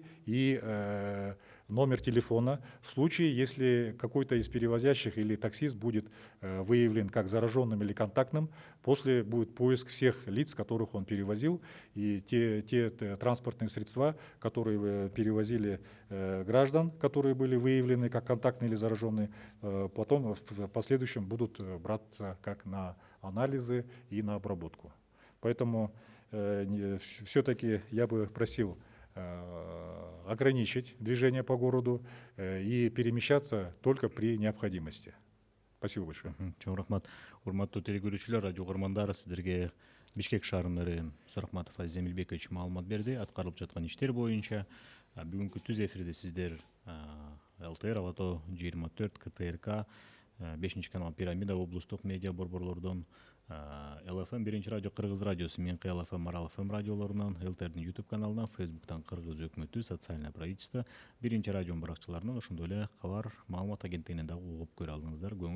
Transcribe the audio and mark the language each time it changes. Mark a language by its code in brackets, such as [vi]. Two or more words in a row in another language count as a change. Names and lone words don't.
[ru] и номер телефона в случае, если какой-то из перевозящих или таксист будет выявлен как зараженным или контактным, после будет поиск всех лиц, которых он перевозил, и те транспортные средства, которые перевозили граждан, которые были выявлены как контактные или зараженные, потом в последующем будут браться как на анализы и на обработку. Поэтому все-таки я бы просил ограничить движение по городу и перемещаться только при необходимости. Спасибо большое. [ky] Чоң рахмат. Урматтуу телекөрүүчүлөр, радио угармандары, сиздерге Бишкек шаарынын мэрі Суракматов Азиз Эмилбекович маалымат берди. Аткарылып жаткан иштер боюнча бүгүнкү түз эфирде сиздер ЛТР, Алато 24, КТРК, 5 канал Пирамида, облустук медиа борборлордон, ЛФМ 1 радио, Кыргыз радиосу, Менкы ЛФМ, Марал ФМ радиолорунан, ЛТРдин YouTube каналынан, Фейсбуктан Кыргыз өкмөтү, [ru] социальное правительство, [ky] 1 радио баракчыларынан, ошондой эле Кабар маалымат агенттигинен дагы угуп көрө алдыңыздар.